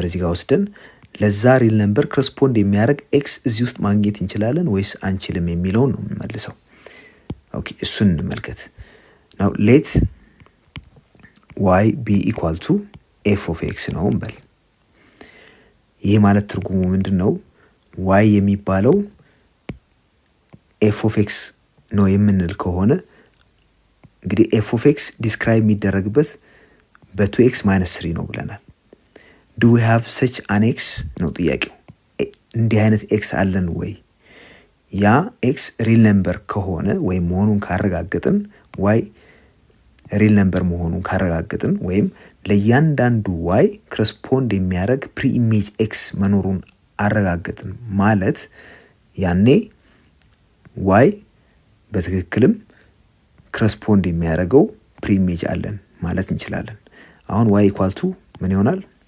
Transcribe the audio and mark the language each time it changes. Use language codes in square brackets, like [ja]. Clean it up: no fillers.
[am] ወስደን ለዛ ሪል ነምበር ኮረስፖንድ የሚያደርግ x እዚህ ውስጥ ማግኘት እንችላለን ወይስ አንችልም የሚለውን ነው የምንመልሰው። ኦኬ እሱን እንመልከት። [en] now let y be equal to f of x [am] ነው እንበል። ይሄ ማለት ትርጉሙ ምንድነው? y የሚባለው f of x ነው የምንል ከሆነ እንግዲህ f of x ዲስክራይብ የሚደረግበት በ2x - 3 ነው ብለናል። [en] do we have such an x [am] ነው ጥያቄው። እንዲህ አይነት x አለን ወይ? ያ x ሪል ነምበር ከሆነ ወይም መሆኑን ካረጋገጥን y ሪል ነምበር መሆኑን ካረጋገጥን ወይም ለእያንዳንዱ y ኮረስፖንድ የሚያደርግ ፕሪ ኢሜጅ x መኖሩን አረጋገጥን ማለት ያኔ y በትክክልም ኮረስፖንድ የሚያደርገው ፕሪ ኢሜጅ አለን ማለት እንችላለን። አሁን y = ምን ይሆናል?